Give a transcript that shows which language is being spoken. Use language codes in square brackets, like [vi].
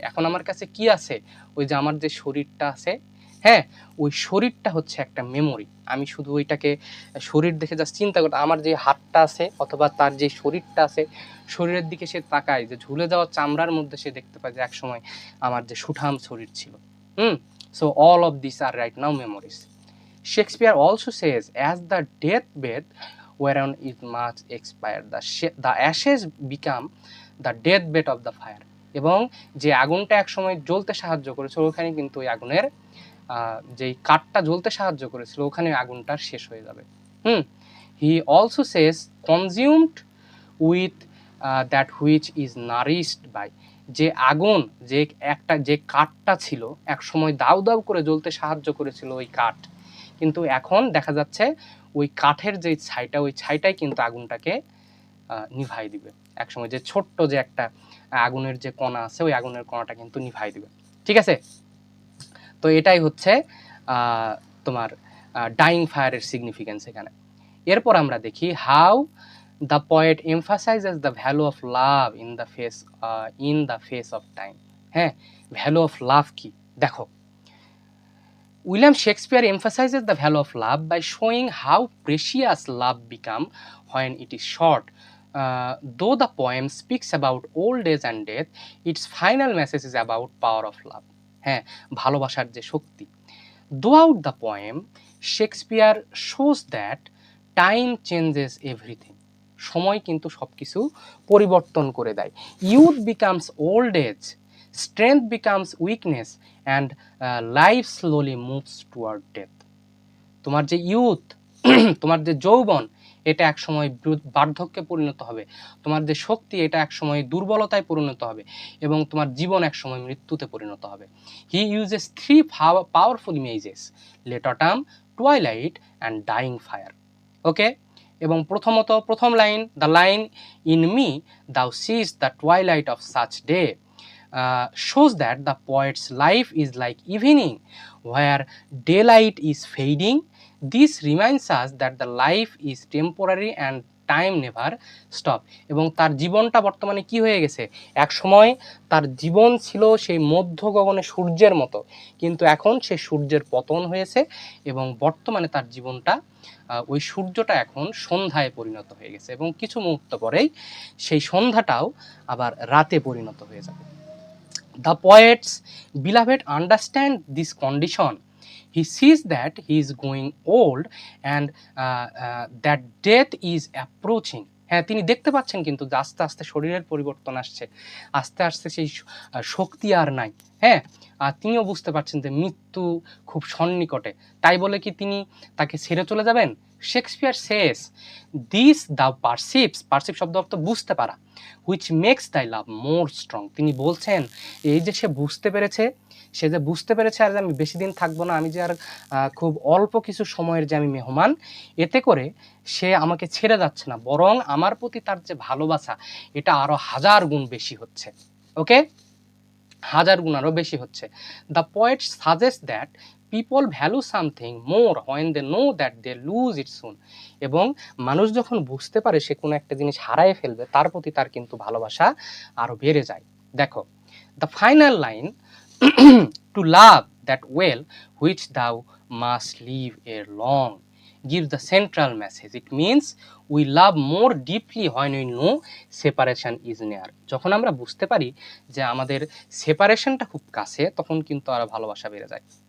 [bn] এখন আমার কাছে কি আছে, ওই যে আমার যে শরীরটা আছে, হ্যাঁ, ওই শরীরটা হচ্ছে একটা মেমোরি। আমি শুধু ওইটাকে শরীর দেখে জাস্ট চিন্তা করতে, আমার যে হাতটা আছে অথবা তার যে শরীরটা আছে, শরীরের দিকে সে তাকায়, যে ঝুলে যাওয়া চামড়ার মধ্যে সে দেখতে পায় যে একসময় আমার যে সুঠাম শরীর ছিল। [en] So all of this are right now memories. Shakespeare also says as the death bed whereon is much expired, the ashes become the deathbed of the fire। [bn] এবং যে আগুনটা একসময় জ্বলতে সাহায্য করেছিল ওখানে কিন্তু ওই আগুনের যেই কাঠটা জ্বলতে সাহায্য করেছিল ওখানে আগুনটা শেষ হয়ে যাবে। [en] He also says consumed with that which is nourished by. [bn] যে আগুন, যে একটা যে কাঠটা ছিল এক সময় দাউ দাউ করে জ্বলতে সাহায্য করেছিল ওই কাঠ, কিন্তু এখন দেখা যাচ্ছে ওই কাঠের যে ছাইটা, ওই ছাইটাই কিন্তু আগুনটাকে নিভাই দিবে। একসময় যে ছোট্ট যে একটা আগুনের যে কণা আছে ওই আগুনের কণাটা কিন্তু নিভাই দিবে। ঠিক আছে, তো এটাই হচ্ছে তোমার ডাইং ফায়ারের সিগনিফিকেন্স এখানে। এরপর আমরা দেখি [en] How the poet emphasizes the value of love in the face of time. হ্যাঁ, value of love কি দেখো, William Shakespeare emphasizes the value of love by showing how precious love becomes when it is short. Though the poem speaks about old age and death, its final message is about power of love. [bn] হ্যাঁ, ভালোবাসার যে শক্তি। [en] Throughout the poem, Shakespeare shows that time changes everything. [bn] সময় কিন্তু সবকিছু পরিবর্তন করে দেয়। [en] Youth becomes old age, strength becomes weakness, and life slowly moves toward death. [bn] তোমার যে ইউথ, তোমার যে যৌবন, এটা এক সময় বার্ধক্যে পরিণত হবে। তোমার যে শক্তি, এটা এক সময় দুর্বলতায় পরিণত হবে এবং তোমার জীবন এক সময় মৃত্যুতে পরিণত হবে। [en] He uses three powerful images, late autumn, twilight and dying fire. [bn] ওকে, এবং প্রথমত প্রথম line, [en] The line in me thou sees the twilight of such day shows that the poet's life is like evening where daylight is fading. This reminds us that the life is temporary and time never stop. [bn] এবং তার জীবনটা বর্তমানে কি হয়ে গেছে, এক সময় তার জীবন ছিল সেই মধ্য গগনে সূর্যের মতো, কিন্তু এখন সে সূর্যের পতন হয়েছে এবং বর্তমানে তার জীবনটা ওই সূর্যটা এখন সন্ধ্যায় পরিণত হয়ে গেছে এবং কিছু মুহূর্ত পরেই সেই সন্ধ্যাটাও আবার রাতে পরিণত হয়ে যাবে। [en] The poet's beloved understand this condition. He sees that he is going old and that death is approaching. [bn] হ্যাঁ, তিনি দেখতে পাচ্ছেন কিন্তু যে আস্তে আস্তে শরীরের পরিবর্তন আসছে, আস্তে আস্তে সেই শক্তি আর নাই। হ্যাঁ, আর তিনিও বুঝতে পারছেন যে মৃত্যু খুব সন্নিকটে। তাই বলে কি তিনি তাকে ছেড়ে চলে যাবেন? [en] Shakespeare says this the perceives, [bn] perceive শব্দ অর্থ বুঝতে পারা, [en] Which makes thy love more strong. [bn] তিনি বলছেন এই যে সে বুঝতে পেরেছে, সে যে বুঝতে পেরেছে আর আমি বেশি দিন থাকবো না, আমি যে আর খুব অল্প কিছু সময়ের যে আমি মেহমান, এতে করে সে আমাকে ছেড়ে যাচ্ছে না, বরং আমার প্রতি তার যে ভালোবাসা এটা আরো 1000 গুণ বেশি হচ্ছে। [en] okay, [bn] 1000 গুণ আরো বেশি হচ্ছে। [en] The poet suggest that people value something more when they know that they lose it soon. [bn] এবং মানুষ যখন বুঝতে পারে সে কোনো একটা জিনিস হারায় ফেলবে, তার প্রতি তার কিন্তু ভালোবাসা আরো বেড়ে যায়। [en] দেখো, the final line to love that well which thou must leave ere long gives the central message. It means we love more deeply when we know separation is near. [bn] যখন আমরা বুঝতে পারি যে আমাদের সেপারেশনটা খুব কাছে, তখন কিন্তু আরো ভালোবাসা বেড়ে যায়।